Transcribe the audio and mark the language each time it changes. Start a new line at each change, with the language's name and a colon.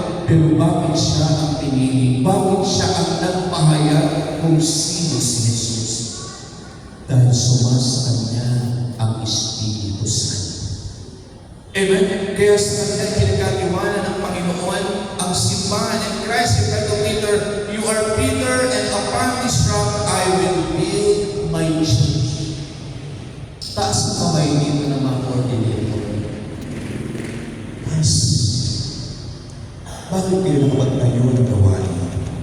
Filipino: Pero bakit siya ang pinili? Bakit siya ang nagpahayag kung sino si Jesus? Dahil sumasa kanya ang Espiritu Santo. Amen? Kaya sa kanyang pinagkatiwala ng Panginoon, ang simbahan
English: in Christ, in St. Peter, you are Peter, and upon this rock I will build my church.
Filipino: Taas ang kamay dito ng mga coordinator. Taas. Bakit kayo nakapagtayo ng gawain?